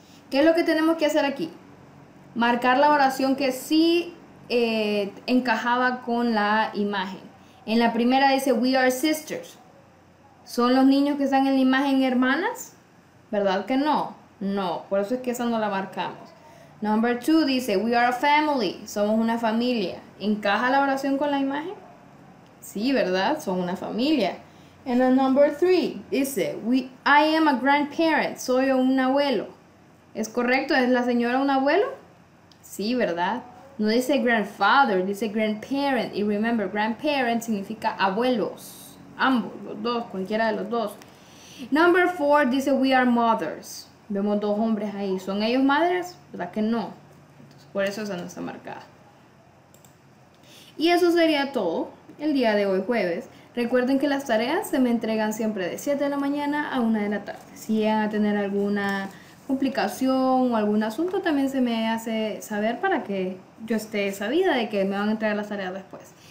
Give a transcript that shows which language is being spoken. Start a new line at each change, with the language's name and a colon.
Spanish: ¿Qué es lo que tenemos que hacer aquí? Marcar la oración que sí encajaba con la imagen. En la primera dice,
English: we are sisters.
Spanish: ¿Son los niños que están en la imagen hermanas? ¿Verdad que no? No, por eso es que esa no la marcamos.
English: Number 2 dice, we are a family.
Spanish: Somos una familia. ¿Encaja la oración con la imagen? Sí, ¿verdad? Son una familia.
English: And then number 3
Spanish: dice,
English: I am a grandparent.
Spanish: Soy un abuelo. ¿Es correcto? ¿Es la señora un abuelo? Sí, ¿verdad? No dice grandfather, dice grandparent. Y remember, grandparent significa abuelos. Ambos, los dos, cualquiera de los dos.
English: Number 4 dice we are mothers.
Spanish: Vemos dos hombres ahí. ¿Son ellos madres? ¿Verdad que no? Entonces, por eso esa no está marcada. Y eso sería todo el día de hoy, jueves. Recuerden que las tareas se me entregan siempre de 7 de la mañana a 1 de la tarde. Si llegan a tener alguna complicación o algún asunto, también se me hace saber para que yo esté sabida de que me van a entregar las tareas después.